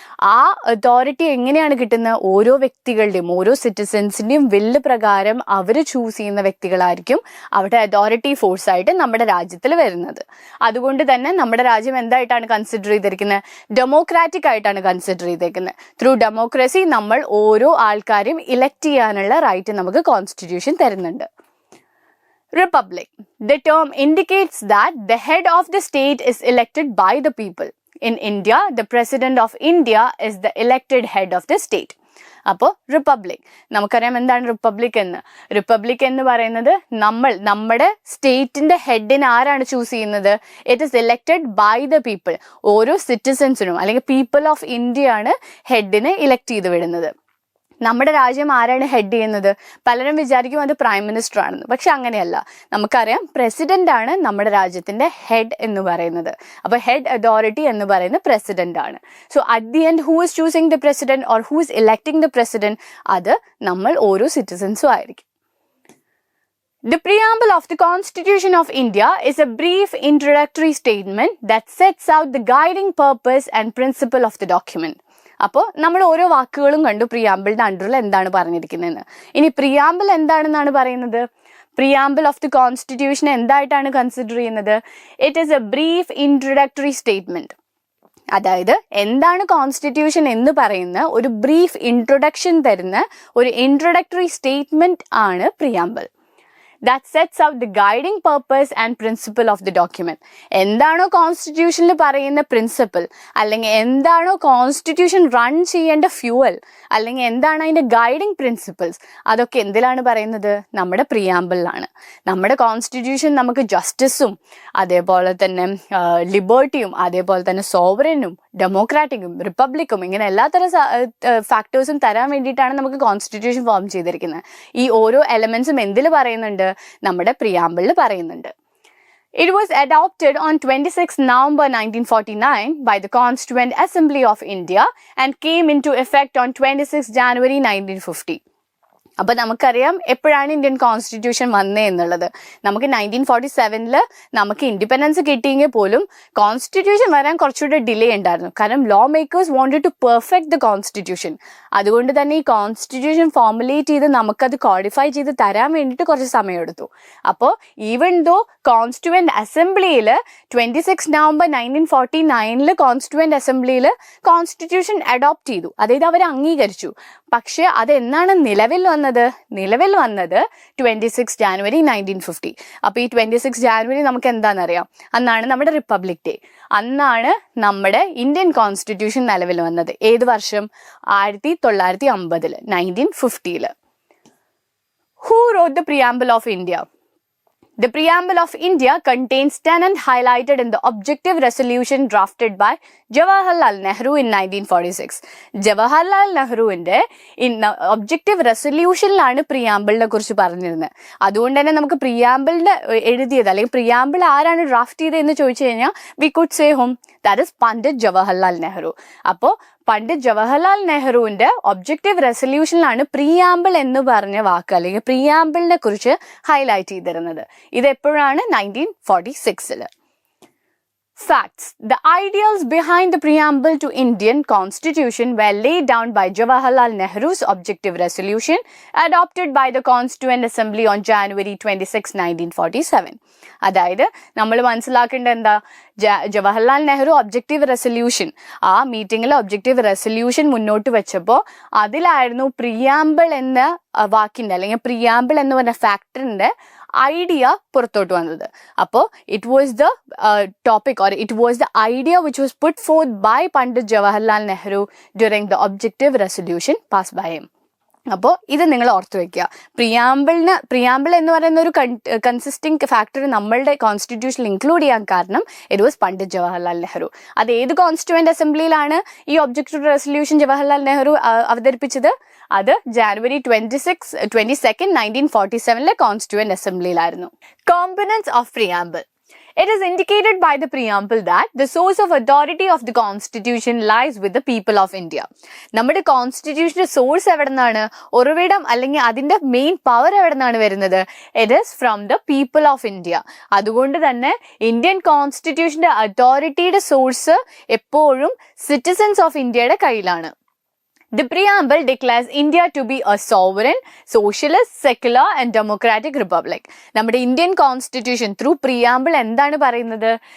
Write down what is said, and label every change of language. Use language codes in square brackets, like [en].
[ml] ആ അതോറിറ്റി എങ്ങനെയാണ് കിട്ടുന്നത്? ഓരോ വ്യക്തികളുടെയും ഓരോ സിറ്റിസൻസിൻ്റെയും വില്ല് പ്രകാരം അവർ ചൂസ് ചെയ്യുന്ന വ്യക്തികളായിരിക്കും അവിടെ അതോറിറ്റി ഫോഴ്സ് ആയിട്ട് നമ്മുടെ രാജ്യത്തിൽ വരുന്നത്. അതുകൊണ്ട് തന്നെ നമ്മുടെ രാജ്യം എന്തായിട്ടാണ് കൺസിഡർ ചെയ്തിരിക്കുന്നത്? ഡെമോക്രാറ്റിക് ആയിട്ടാണ് കൺസിഡർ ചെയ്തേക്കുന്നത്. [en] through democracy [ml] നമ്മൾ ഓരോ ആൾക്കാരെയും ഇലക്ട് ചെയ്യാനുള്ള റൈറ്റ് നമുക്ക് കോൺസ്റ്റിറ്റ്യൂഷൻ തരുന്നുണ്ട്. [en] Republic. The term indicates that the head of the state is elected by the people. In India, the President of India is the elected head of the state. [ml] അപ്പോൾ republic, നമുക്കറിയാം എന്താണ് republic എന്ന്. Republic എന്ന് പറയുന്നത് നമ്മുടെ സ്റ്റേറ്റിന്റെ ഹെഡിനെ ആരാണ് choose ചെയ്യുന്നത്? [en] It is elected by the people. [ml] ഓരോ സിറ്റിസൻസിനും അല്ലെങ്കിൽ പീപ്പിൾ ഓഫ് ഇന്ത്യ ആണ് ഹെഡിനെ ഇലക്ട് ചെയ്ത് വിടുന്നത്. നമ്മുടെ രാജ്യം ആരാണ് ഹെഡ് ചെയ്യുന്നത്? പലരും വിചാരിക്കും അത് പ്രൈം മിനിസ്റ്റർ ആണെന്ന്, പക്ഷെ അങ്ങനെയല്ല. നമുക്കറിയാം പ്രസിഡന്റ് ആണ് നമ്മുടെ രാജ്യത്തിന്റെ ഹെഡ് എന്ന് പറയുന്നത്. അപ്പൊ ഹെഡ് അതോറിറ്റി എന്ന് പറയുന്നത് പ്രസിഡന്റ് ആണ്. [en] so at the end who is choosing the president [ml] or who is ഇലക്ടിങ് the president, അത് നമ്മൾ ഓരോ സിറ്റിസൻസും ആയിരിക്കും. [en] The preamble of the Constitution of India is a brief introductory statement that sets out the guiding purpose and principle of the document. [ml] അപ്പോൾ നമ്മൾ ഓരോ വാക്കുകളും കണ്ടു പ്രിയാമ്പിളിന്റെ അണ്ടറിൽ എന്താണ് പറഞ്ഞിരിക്കുന്നതെന്ന്. ഇനി പ്രിയാമ്പിൾ എന്താണെന്നാണ് പറയുന്നത്? Preamble of the constitution എന്തായിട്ടാണ് consider ചെയ്യുന്നത്? [en] It is a brief introductory statement. [ml] അതായത് എന്താണ് കോൺസ്റ്റിറ്റ്യൂഷൻ എന്ന് പറയുന്ന ഒരു ബ്രീഫ് ഇൻട്രൊഡക്ഷൻ തരുന്ന ഒരു ഇൻട്രൊഡക്ടറി സ്റ്റേറ്റ്മെന്റ് ആണ് preamble. [en] that sets out the guiding purpose and principle of the document. [ml] എന്താണോ കോൺസ്റ്റിറ്റ്യൂഷനിൽ പറയുന്ന പ്രിൻസിപ്പിൾ, അല്ലെങ്കിൽ എന്താണോ കോൺസ്റ്റിറ്റ്യൂഷൻ റൺ ചെയ്യേണ്ട ഫ്യൂവൽ, അല്ലെങ്കിൽ എന്താണ് അതിൻ്റെ ഗൈഡിങ് പ്രിൻസിപ്പിൾസ്, അതൊക്കെ എന്തിലാണ് പറയുന്നത്? നമ്മുടെ പ്രിയാമ്പിളിലാണ്. നമ്മുടെ കോൺസ്റ്റിറ്റ്യൂഷൻ നമുക്ക് ജസ്റ്റിസും അതേപോലെ തന്നെ ലിബർട്ടിയും അതേപോലെ തന്നെ സോവറനും ഡെമോക്രാറ്റിക്കും റിപ്പബ്ലിക്കും ഇങ്ങനെ എല്ലാത്തരം ഫാക്ടേഴ്സും തരാൻ വേണ്ടിയിട്ടാണ് നമുക്ക് കോൺസ്റ്റിറ്റ്യൂഷൻ ഫോം ചെയ്തിരിക്കുന്നത്. ഈ ഓരോ എലമെന്റ്സും എന്തിൽ പറയുന്നുണ്ട്? നമ്മുടെ പ്രിയാമ്പിളിൽ പറയുന്നുണ്ട്. [en] It was adopted on 26 November 1949 by the Constituent Assembly of India and came into effect on 26 January 1950. [ml] അപ്പോൾ നമുക്കറിയാം എപ്പോഴാണ് ഇന്ത്യൻ കോൺസ്റ്റിറ്റ്യൂഷൻ വന്നേ എന്നുള്ളത്. നമുക്ക് 1947 നമുക്ക് ഇൻഡിപെൻഡൻസ് കിട്ടിയെങ്കിൽ പോലും കോൺസ്റ്റിറ്റ്യൂഷൻ വരാൻ കുറച്ചുകൂടെ ഡിലേ ഉണ്ടായിരുന്നു. കാരണം [en] Law makers wanted to perfect the constitution. [ml] അതുകൊണ്ട് തന്നെ ഈ കോൺസ്റ്റിറ്റ്യൂഷൻ ഫോർമുലേറ്റ് ചെയ്ത് നമുക്കത് കോഡിഫൈ ചെയ്ത് തരാൻ വേണ്ടിയിട്ട് കുറച്ച് സമയമെടുത്തു. അപ്പോൾ ഈവൻ ദോ കോൺസ്റ്റിറ്റ്യൂവന്റ് അസംബ്ലിയിൽ 26 നവംബർ 1949 കോൺസ്റ്റിറ്റ്യൂവന്റ് അസംബ്ലിയിൽ കോൺസ്റ്റിറ്റ്യൂഷൻ അഡോപ്റ്റ് ചെയ്തു, അതായത് അവർ അംഗീകരിച്ചു. പക്ഷെ അതെന്നാണ് നിലവിൽ വന്നത് 26 ജാനുവരി 1950. അപ്പോൾ ഈ 26 ജാനുവരി നമുക്ക് എന്താണെന്നറിയാം, അന്നാണ് നമ്മുടെ റിപ്പബ്ലിക് ഡേ. അന്നാണ് നമ്മുടെ ഇന്ത്യൻ കോൺസ്റ്റിറ്റ്യൂഷൻ നിലവിൽ വന്നത്. ഏത് വർഷം? 1950, 1950. [en] Who wrote the preamble of India? The preamble of India contains tenets highlighted in the objective resolution drafted by Jawaharlal Nehru in 1946. [ml] Jawaharlal നെഹ്റുവിന്റെ ഒബ്ജക്റ്റീവ് റെസൊല്യൂഷനിലാണ് പ്രിയാമ്പിളിനെ കുറിച്ച് പറഞ്ഞിരുന്നത്. അതുകൊണ്ട് തന്നെ നമുക്ക് പ്രിയാമ്പിളിന്റെ എഴുതിയത് അല്ലെങ്കിൽ പ്രിയാമ്പിൾ ആരാണ് ഡ്രാഫ്റ്റ് ചെയ്തത് എന്ന് ചോദിച്ചു കഴിഞ്ഞാൽ [en] we could say hmm that is [ml] Pandit Jawaharlal Nehru. അപ്പോൾ പണ്ഡിറ്റ് ജവഹർലാൽ നെഹ്റുവിന്റെ ഒബ്ജക്റ്റീവ് റെസൊല്യൂഷനിലാണ് പ്രിയാമ്പിൾ എന്ന് പറഞ്ഞ വാക്ക് അല്ലെങ്കിൽ പ്രിയാമ്പിളിനെ കുറിച്ച് ഹൈലൈറ്റ് ചെയ്തിരുന്നത്. ഇത് എപ്പോഴാണ്? 1946. Facts. [en] The ideals behind the preamble to Indian Constitution were laid down by Jawaharlal Nehru's objective resolution adopted by the Constituent Assembly on January 26, 1947. [ml] അതായത് നമ്മൾ മനസ്സിലാക്കേണ്ട എന്താ? ജവഹർലാൽ നെഹ്റു ഒബ്ജക്റ്റീവ് റെസൊല്യൂഷൻ, ആ മീറ്റിംഗിൽ ഒബ്ജക്റ്റീവ് റെസൊല്യൂഷൻ മുന്നോട്ട് വെച്ചപ്പോൾ അതിലായിരുന്നു പ്രിയാമ്പിൾ എന്ന വാക്കിന്റെ അല്ലെങ്കിൽ പ്രിയാമ്പിൾ എന്ന് പറഞ്ഞ ഫാക്ടറിന്റെ ഐഡിയ പുറത്തോട്ട് വന്നത്. [en] അപ്പോൾ it was the topic or it was the idea which was put forth by Pandit Jawaharlal Nehru during the objective resolution pass by him. [ml] അപ്പോൾ ഇത് നിങ്ങൾ ഓർത്തു വെക്കുക. പ്രിയാമ്പിൾ എന്ന് പറയുന്ന ഒരു കൺസിസ്റ്റിംഗ് ഫാക്ടർ നമ്മളുടെ കോൺസ്റ്റിറ്റ്യൂഷനിൽ ഇൻക്ലൂഡ് ചെയ്യാൻ കാരണം ഇറ്റ് വാസ് പണ്ഡിറ്റ് ജവഹർലാൽ നെഹ്റു. അത് ഏത് കോൺസ്റ്റിറ്റ്യൂവന്റ് അസംബ്ലിയിലാണ് ഈ ഒബ്ജക്റ്റീവ് റെസൊല്യൂഷൻ ജവഹർലാൽ നെഹ്റു അവതരിപ്പിച്ചത്? അത് January 22, 1947 constituent അസംബ്ലിയിലായിരുന്നു. [en] Components of preamble. It is indicated by the preamble that the source of authority of the constitution lies with the people of India. [ml] നമ്മുടെ കോൺസ്റ്റിറ്റ്യൂഷന്റെ source എവിടെ നിന്നാണ്? ഉറവിടം അല്ലെങ്കിൽ അതിന്റെ മെയിൻ പവർ എവിടെ നിന്നാണ് വരുന്നത്? [en] It is from the people of India. [ml] അതുകൊണ്ട് തന്നെ ഇന്ത്യൻ കോൺസ്റ്റിറ്റ്യൂഷന്റെ അതോറിറ്റിയുടെ സോഴ്സ് എപ്പോഴും സിറ്റിസൺസ് ഓഫ് ഇന്ത്യയുടെ കയ്യിലാണ്. [en] The preamble declares India to be a sovereign, socialist, secular and democratic republic. [ml] നമ്മുടെ ഇന്ത്യൻ കോൺസ്റ്റിറ്റ്യൂഷൻ ത്രൂ പ്രിയാമ്പിൾ എന്താണ് പറയുന്നത്?